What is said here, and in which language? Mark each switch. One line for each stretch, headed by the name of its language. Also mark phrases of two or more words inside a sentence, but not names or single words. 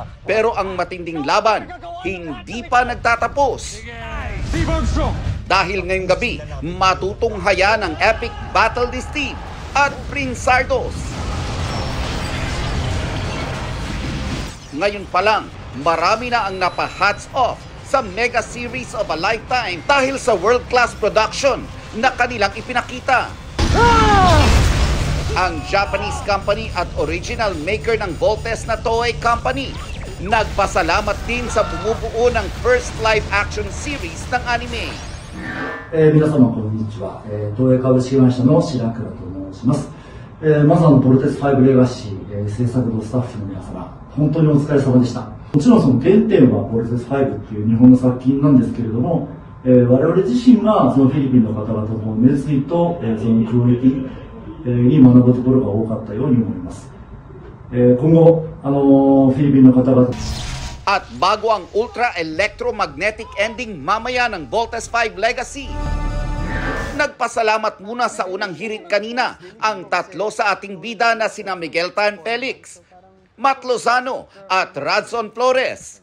Filipino: Pero ang matinding laban, hindi pa nagtatapos. Dahil ngayong gabi, matutunghayan ang
English: epic battle
Filipino: ni Steve at Prince Zardos. Ngayon pa lang, marami na ang napa-hats off sa
English: mega series of a lifetime
Filipino: dahil sa
English: world-class production
Filipino: na kanilang ipinakita. Ang
English: Japanese company
Filipino: at
English: original maker
Filipino: ng Voltes na Toei Company nagpasalamat din sa bumubuo ng
English: first live-action series
Filipino: ng anime.
Japanese: 皆様こんにちは。東映株式会社の白倉と申します。まずボルテス5レガシー、制作のスタッフの皆様、本当にお疲れ様でした。もちろんその原点はボルテス5っていう日本の作品なんですけれども、我々自身がそのフィリピンの方々の熱意と、そのクオリティに学ぶところが多かったように思います。今後フィリピンの方々
Filipino: At bago ang
English: ultra-electromagnetic ending
Filipino: mamaya ng Voltes 5 Legacy, nagpasalamat muna sa unang hirit kanina ang tatlo sa ating bida na sina Miguel Tan Felix, Matt Lozano at Radson Flores.